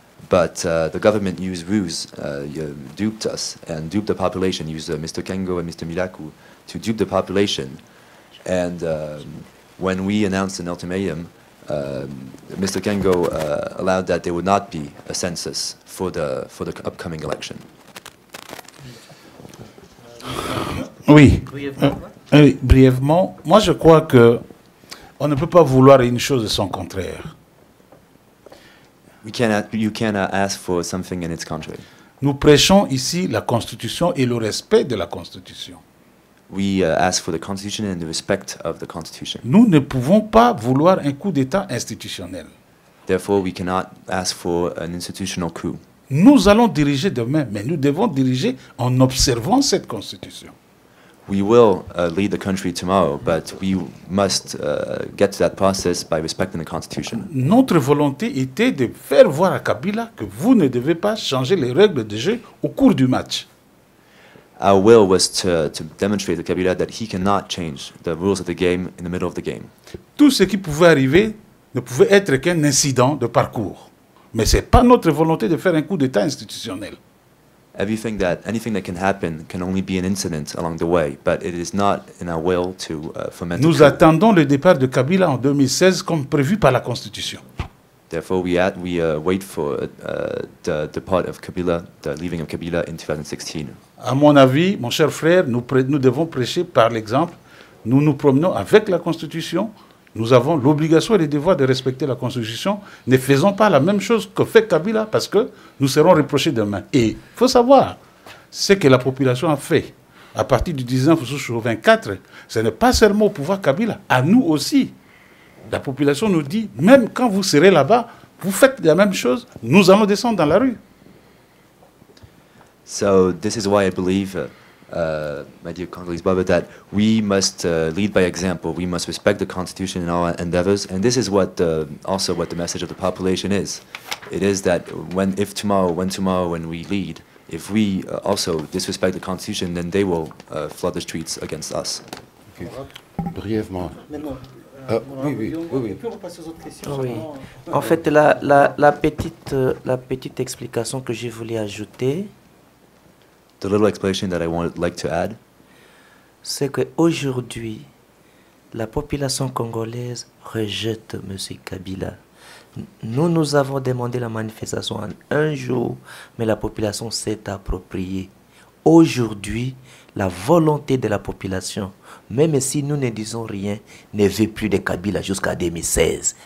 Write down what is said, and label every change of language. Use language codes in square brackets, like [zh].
[en] But the government used ruse, duped us, and duped the population, used Mr. Kengo and Mr. Milaku to dupe the population. And when we announced an ultimatum, Mr. Kengo allowed that there would not be a census for the upcoming election. [fr] Oui. Brièvement, moi je crois que on ne peut pas vouloir une chose de son contraire. [en] You cannot ask for something in its contrary. [fr] Nous prêchons ici la Constitution et le respect de la Constitution. [en] We ask for the Constitution and the respect of the Constitution. [fr] Nous ne pouvons pas vouloir un coup d'État institutionnel. [en] Therefore, we cannot ask for an institutional coup. [fr] Nous allons diriger demain, mais nous devons diriger en observant cette Constitution. [en] We will lead the country tomorrow, but we must get to that process by respecting the Constitution. [fr] Notre volonté était de faire voir à Kabila que vous ne devez pas changer les règles de jeu au cours du match. [en] Our will was to demonstrate to Kabila that he cannot change the rules of the game in the middle of the game. [fr] Tout ce qui pouvait arriver ne pouvait être qu'un incident de parcours. Mais ce n'est pas notre volonté de faire un coup d'État institutionnel. [en] Anything that can happen can only be an incident along the way, but it is not in our will to foment. [fr] Nous attendons le départ de Kabila en 2016 comme prévu par la Constitution. [en] Therefore, we wait for the depart of Kabila, the leaving of Kabila in 2016. [fr] À mon avis, mon cher frère, nous devons prêcher par l'exemple. Nous nous promenons avec la Constitution. Nous avons l'obligation et le devoir de respecter la Constitution. Ne faisons pas la même chose que fait Kabila parce que nous serons reprochés demain. Et il faut savoir ce que la population a fait à partir du 19 au 24. Ce n'est pas seulement au pouvoir Kabila, à nous aussi. La population nous dit, même quand vous serez là-bas, vous faites la même chose, nous allons descendre dans la rue. [en] So this is why I believe, my dear Congolese brother, that we must lead by example. We must respect the Constitution in all our endeavors, and this is what also what the message of the population is. It is that when we lead, if we also disrespect the Constitution, then they will flood the streets against us. [fr] Okay. Brièvement. Oui. En fait, la petite explication que je voulais ajouter, [en] the little explanation that I would like to add, [fr] c'est qu'aujourd'hui, la population congolaise rejette M. Kabila. Nous avons demandé la manifestation en un jour, mais la population s'est appropriée. Aujourd'hui, la volonté de la population, même si nous ne disons rien, ne veut plus de Kabila jusqu'à 2016.